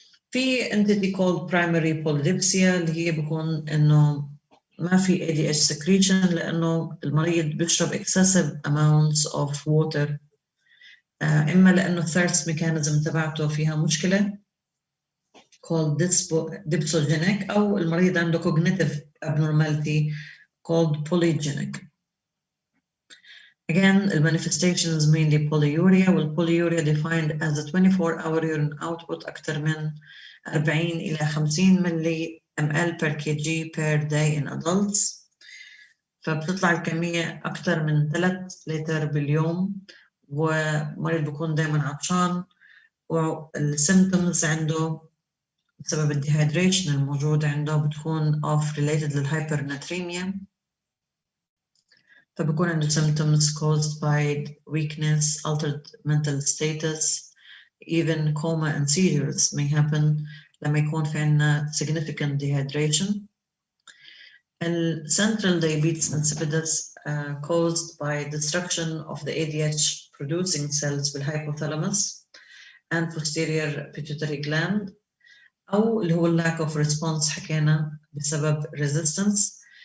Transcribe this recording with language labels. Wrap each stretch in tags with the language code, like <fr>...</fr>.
<ar>في</ar> <en>entity called primary polydipsia</en> <ar>اللي هي بيكون إنه ما في</ar> <en>ADH secretion</en> <ar>لأنه المريض بيشرب</ar> <en>excessive amounts of water،</en> <ar>إما لأنه</ar> <en>thirst mechanism</en> <ar>تبعته فيها مشكلة</ar> <en>called dipsogenic،</en> <ar>أو المريض عنده</ar> <en>cognitive abnormality called polygenic. Again, the manifestation is mainly polyuria, والpolyuria defined as a 24-hour urine output</en> <ar>أكثر من 40 إلى 50 ملي</ar> <en>ml per kg per day in adults.</en> <ar>فبتطلع الكمية أكثر من 3 لتر باليوم، ومريض بيكون دائما عطشان، والسيمبتومز عنده بسبب الديهايدريشن الموجود عنده بتكون related للهايبرناتريميا، فبيكون عنده</ar> <en>symptoms caused by weakness, altered mental status, even coma and seizures may happen</en> <ar>لما يكون في عنا</ar> <en>significant dehydration. And central diabetes insipidus caused by destruction of the ADH producing cells بالhypothalamus and posterior pituitary gland،</en> <ar>أو اللي هو</ar> <en>lack of response</en> <ar>حكينا بسبب</ar> <en>resistance.</en>